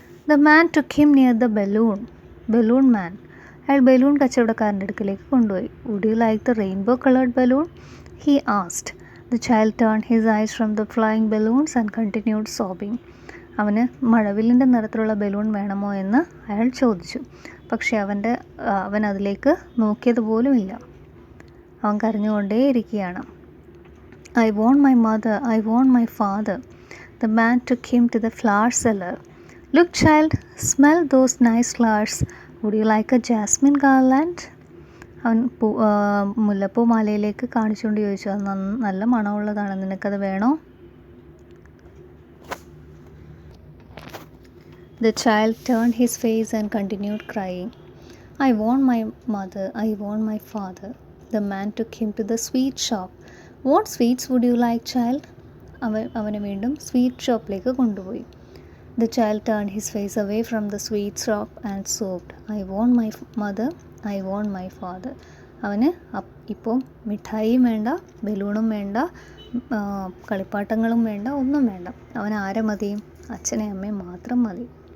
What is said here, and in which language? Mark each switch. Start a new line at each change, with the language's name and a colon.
English: The man took him near the balloon man.
Malayalam: അയാൾ balloon കച്ചവടക്കാരൻ്റെ അടുക്കിലേക്ക് കൊണ്ടുപോയി.
English: Would you like the rainbow coloured balloon? He asked. The child turn his eyes from the flying balloons and continued sobbing.
Malayalam: അവന് മഴവില്ലിൻ്റെ നിറത്തിലുള്ള balloon വേണമോ എന്ന് അയാൾ ചോദിച്ചു. പക്ഷേ അവൻ അതിലേക്ക് നോക്കിയത് പോലുമില്ല. അവൻ കരഞ്ഞുകൊണ്ടേയിരിക്കുകയാണ്.
English: I want my mother, I want my father. The man took him to the flower cellar. Look, child, smell those nice flowers. Would you like a jasmine garland?
Malayalam: അവൻ മുല്ലപ്പൂ മാലയിലേക്ക് കാണിച്ചുകൊണ്ട് ചോദിച്ചു, അത് നല്ല മണമുള്ളതാണ്, നിനക്കത് വേണോ?
English: The child turned his face and continued crying. I want my mother, I want my father. The man took him to the sweet shop. What sweets would you like, child?
Malayalam: അവനെ വീണ്ടും സ്വീറ്റ് ഷോപ്പിലേക്ക് കൊണ്ടുപോയി.
English: The child turned his face away from the sweet shop and sobbed. I want my mother, I want my father.
Malayalam: അവന് ഇപ്പോൾ മിഠായിയും വേണ്ട, ബലൂണും വേണ്ട, കളിപ്പാട്ടങ്ങളും വേണ്ട, ഒന്നും വേണ്ട. അവൻ ആരെ മതി? അച്ഛനെയും അമ്മയും മാത്രം മതി.